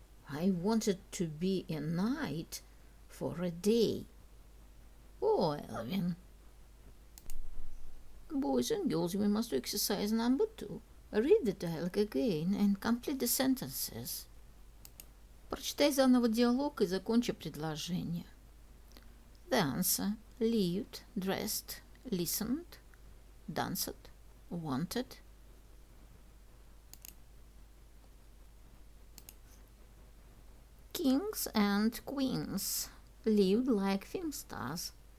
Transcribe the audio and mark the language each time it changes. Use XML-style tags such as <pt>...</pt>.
<en>I wanted to be a knight for a day. Oh, Elvin. Boys and girls, we must do exercise number 2. Read the dialogue again and complete the sentences.</en> <ru>Прочитай заново диалог и закончи предложение.</ru> <en>The answer: lived, dressed, listened, danced, wanted. Kings and queens lived like film stars.</en>